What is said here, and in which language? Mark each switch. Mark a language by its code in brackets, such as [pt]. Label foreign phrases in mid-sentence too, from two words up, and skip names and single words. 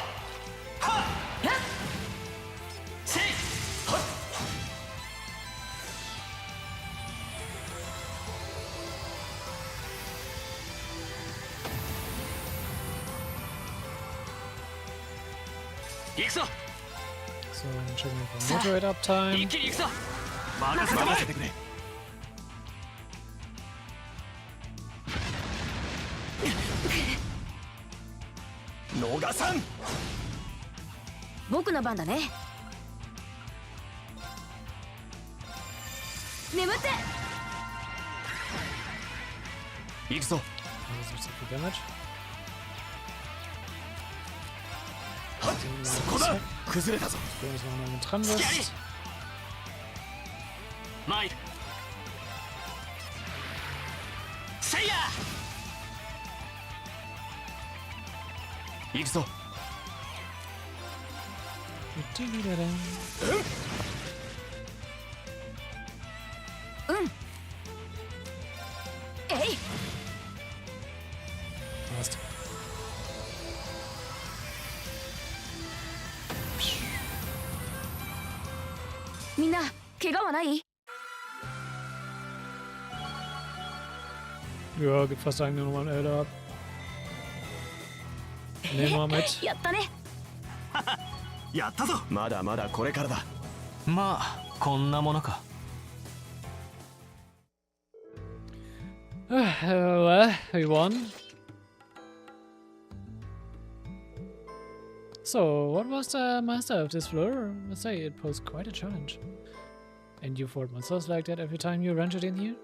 [ja] せい。行くぞ。 [de] So, dann checken wir für [en] Moderate Uptime. [ja] 一気に行くぞ。任せてくれ。逃さん。僕の番だね。眠って。行くぞ。 [de] Das ist so viel Damage. [ja] そこだ。崩れたぞ。 [de] Wenn du noch mal mit dran bist. [ja] 参る。せいや。行くぞ。えい。 [de] Passt. [ja] みんな怪我はない？ [de] Ja, gibt fast eigentlich nur noch mal ein Elder ab. Nehmen wir mit. [ja] やったね。やったぞ。まだまだこれからだ。まあこんなものか。 [en] Well, we won. So, what was the master of this floor? I must say, it posed quite a challenge. And you fought monsters like that every time you ventured in here?